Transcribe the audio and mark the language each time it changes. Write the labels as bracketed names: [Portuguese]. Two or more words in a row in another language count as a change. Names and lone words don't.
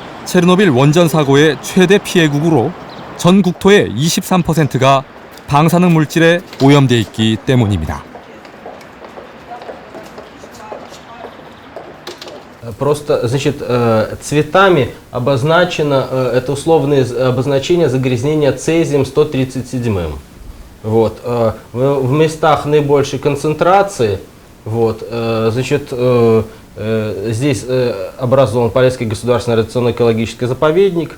[Korean] 체르노빌 원전 사고의 최대 피해국으로 전 국토의 23%가 방사능 물질에 오염돼 있기 때문입니다. [Russian] Просто, значит, цветами обозначено, это условное обозначение загрязнения цезием 137. Вот, в местах наибольшей концентрации, вот, значит, здесь образован Полесский государственный радиационно-экологический заповедник.